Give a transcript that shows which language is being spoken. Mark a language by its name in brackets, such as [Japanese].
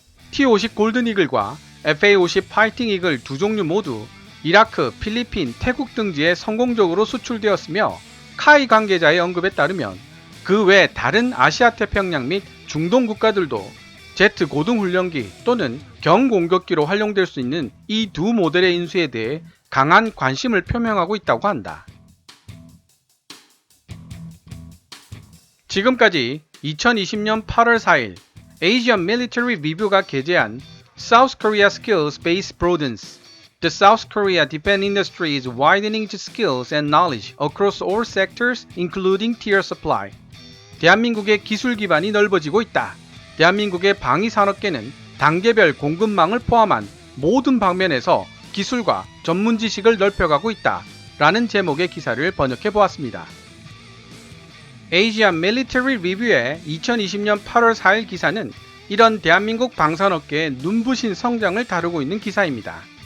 [Korean] T-50 골든이글과 FA-50 파이팅 이글 두 종류 모두 이라크, 필리핀, 태국 등지에 성공적으로 수출되었으며, 카이 관계자의 언급에 따르면 그 외 다른 아시아 태평양 및 중동 국가들도 제트 고등훈련기 또는 경공격기로 활용될 수 있는 이 두 모델의 인수에 대해 강한 관심을 표명하고 있다고 한다. 지금까지 2020년 8월 4일 Asian Military Review가 게재한 [English] South Korea Skills Base Broadens. The South Korea defense industry is widening its skills and knowledge across all sectors, including tier supply. [Korean] 대한민국의 기술 기반이 넓어지고 있다. 대한민국의 방위산업계는 단계별 공급망을 포함한 모든 방면에서 기술과 전문 지식을 넓혀가고 있다. 라는 제목의 기사를 번역해 보았습니다. Asian Military Review의 2020년 8월 4일 기사는 이런 대한민국 방산업계의 눈부신 성장을 다루고 있는 기사입니다.